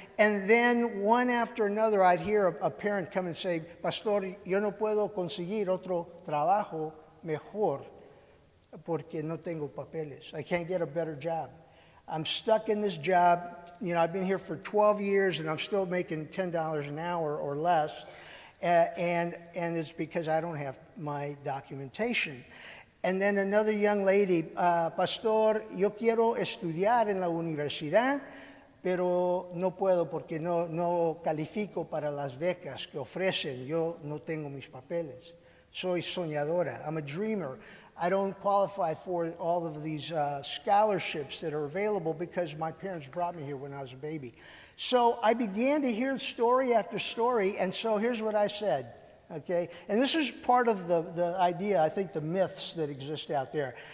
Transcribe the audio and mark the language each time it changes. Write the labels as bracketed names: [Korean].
[English] And then one after another, I'd hear a parent come and say, Pastor, [Spanish] yo no puedo conseguir otro trabajo mejor porque no tengo papeles. [English] I can't get a better job. I'm stuck in this job. I've been here for 12 years and I'm still making $10 an hour or less. And it's because I don't have my documentation. And then another young lady, Pastor, [Spanish] yo quiero estudiar en la universidad, pero no puedo porque no califico para las becas que ofrecen. Yo no tengo mis papeles. Soy soñadora. [English] I'm a dreamer. I don't qualify for all of these scholarships that are available because my parents brought me here when I was a baby. So I began to hear story after story, and so here's what I said, okay? And this is part of the idea, I think, the myths that exist out there.